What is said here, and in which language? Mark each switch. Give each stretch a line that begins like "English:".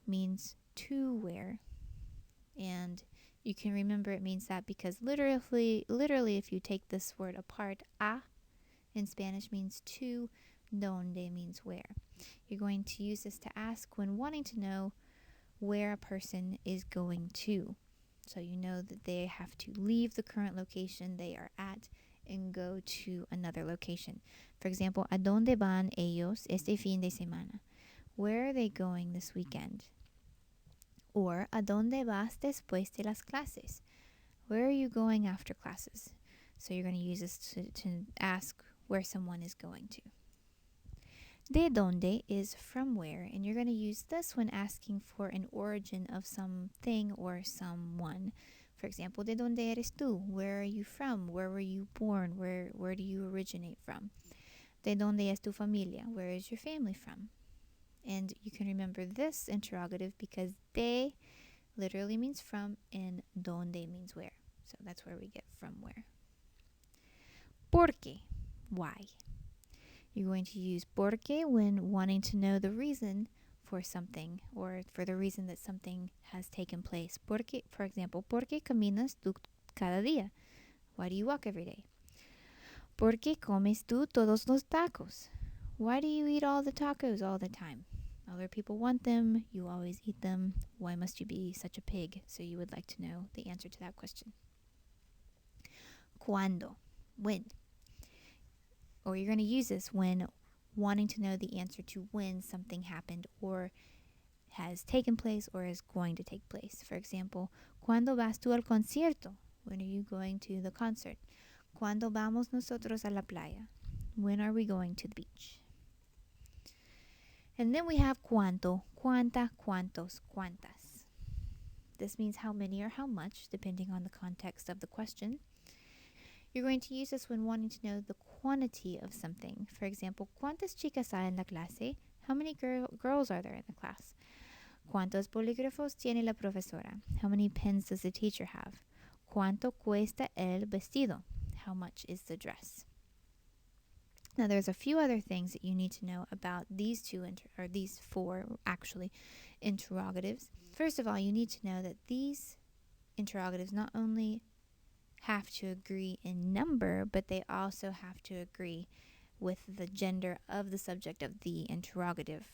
English: Means to where, and you can remember it means that because literally if you take this word apart, a in Spanish means to, donde means where. You're going to use this to ask when wanting to know where a person is going to. So you know that they have to leave the current location they are at and go to another location. For example,
Spanish: ¿a dónde van ellos este fin de semana?
English: Where are they going this weekend?
Spanish: Or, ¿a dónde vas después de las clases?
English: Where are you going after classes? So you're going to use this to ask where someone is going to.
Spanish: ¿De dónde?
English: Is from where, and you're going to use this when asking for an origin of something or someone. For example,
Spanish: ¿de dónde eres tú?
English: Where are you from? Where were you born? Where do you originate from?
Spanish: ¿De dónde es tu familia?
English: Where is your family from? And you can remember this interrogative because de literally means from and donde means where. So that's where we get from where.
Spanish: ¿Por qué?
English: Why? You're going to use por qué when wanting to know the reason for something or for the reason that something has taken place.
Spanish: Porque,
English: for example,
Spanish: ¿por qué caminas tú cada día?
English: Why do you walk every day?
Spanish: ¿Por qué comes tú todos los tacos?
English: Why do you eat all the tacos all the time? Other people want them. You always eat them. Why must you be such a pig? So you would like to know the answer to that question. ¿Cuándo? When? Or you're going to use this when wanting to know the answer to when something happened or has taken place or is going to take place. For example,
Spanish: ¿cuándo vas tú al concierto?
English: When are you going to the concert?
Spanish: ¿Cuándo vamos nosotros a la playa?
English: When are we going to the beach? And then we have cuánto, cuánta, cuántos, cuántas. This means how many or how much, depending on the context of the question. You're going to use this when wanting to know the quantity of something. For example,
Spanish: ¿cuántas chicas hay en la clase?
English: How many girls are there in the class?
Spanish: ¿Cuántos bolígrafos tiene la profesora?
English: How many pens does the teacher have?
Spanish: ¿Cuánto cuesta el vestido?
English: How much is the dress? Now, there's a few other things that you need to know about these these four, actually, interrogatives. First of all, you need to know that these interrogatives not only have to agree in number, but they also have to agree with the gender of the subject of the interrogative.